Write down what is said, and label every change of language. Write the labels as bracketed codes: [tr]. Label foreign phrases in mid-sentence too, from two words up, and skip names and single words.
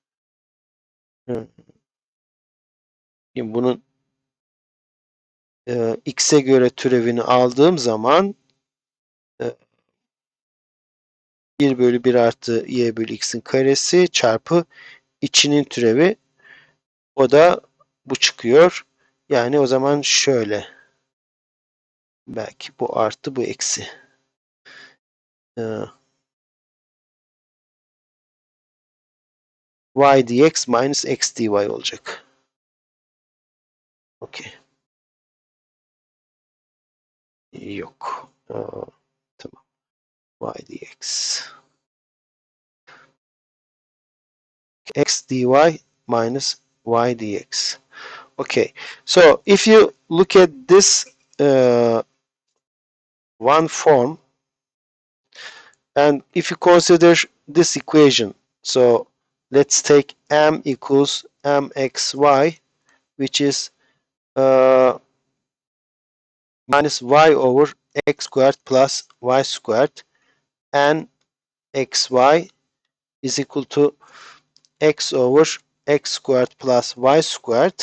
[tr] Şimdi bunun x'e göre türevini aldığım zaman 1 bölü 1 artı y bölü x'in karesi çarpı içinin türevi, o da bu çıkıyor. Yani o zaman şöyle. belki bu artı bu eksi. [en] Y dx minus x dy [tr] olacak. Okey. Yok. Tamam. Y dx. [en] X dy minus y dx. Okay. So if you look at this one form, and if you consider this equation, so let's take m equals mxy, which is minus y over x squared plus y squared, and xy is equal to x over x squared plus y squared.